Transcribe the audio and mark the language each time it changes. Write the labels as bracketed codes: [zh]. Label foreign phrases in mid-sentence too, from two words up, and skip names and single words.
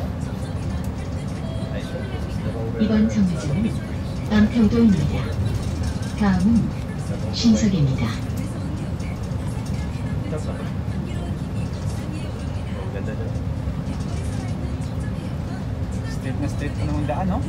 [en] I think this is the rover. [ko] 이번 정류장은 남평도입니다. 다음은 신석입니다. [tl] Ang ganda dyan. Straight pa naman daan no?